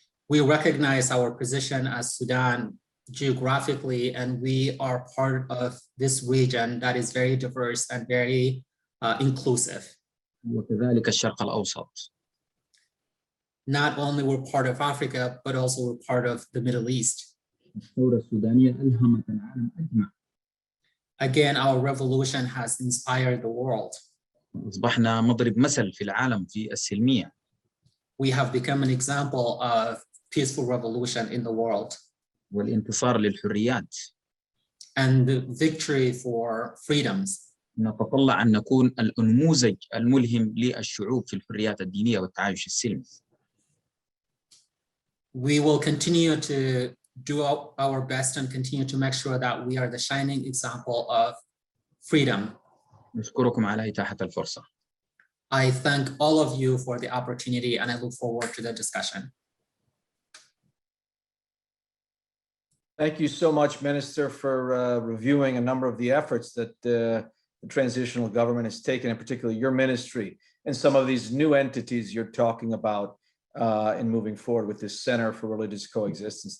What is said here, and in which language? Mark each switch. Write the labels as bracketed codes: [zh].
[en] We recognize our position as Sudan geographically, and we are part of this region that is very diverse and very inclusive. [ar] وكذلك الشرق الأوسط. [en] Not only we're part of Africa, but also we're part of the Middle East. [ar] الثورة السودانية ألهمت العالم أجمع. [en] Again, our revolution has inspired the world. [ar] أصبحنا مضرب مثل في العالم في السلمية. [en] We have become an example of peaceful revolution in the world. [ar] والانتصار للحريات. [en] And the victory for freedoms. [ar] نتطلع أن نكون النموذج الملهم للشعوب في الحريات الدينية والتعايش السلمي. [en] We will continue to do our best and continue to make sure that we are the shining example of freedom. [ar] نشكركم على إتاحة الفرصة. [en] I thank all of you for the opportunity and I look forward to the discussion. Thank you so much, Minister, for reviewing a number of the efforts that the transitional government has taken, and particularly your ministry, and some of these new entities you're talking about in moving forward with this Center for Religious Coexistence.